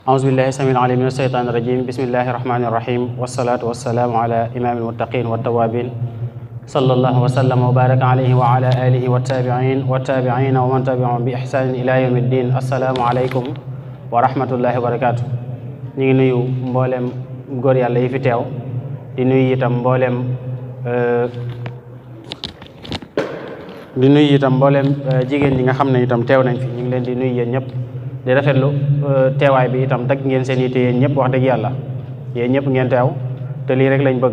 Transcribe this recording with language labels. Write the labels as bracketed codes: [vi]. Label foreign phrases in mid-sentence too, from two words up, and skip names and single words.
[ar] أعوذ بالله السميع العليم من الشيطان الرجيم بسم الله الرحمن الرحيم والصلاة والسلام على إمام المتقين والتوابين صلى الله وسلم وبارك عليه وعلى آله والتابعين ومن تبعهم بإحسان إلى يوم الدين السلام عليكم ورحمة الله وبركاته. [wo] ñu ngi nuyu mboolem góor yàlla yi fi teew di nuyu itam mboolem jigéen ñi nga xam ne itam teew nañ fi ñu ngi leen di nuyu yéen ñëpp di rafetlu teewaay bi itam dagg ngeen seen yitte yéen ñëpp wax dëgg yàlla yéen ñëpp ngeen teew te lii rek lañ bëgg.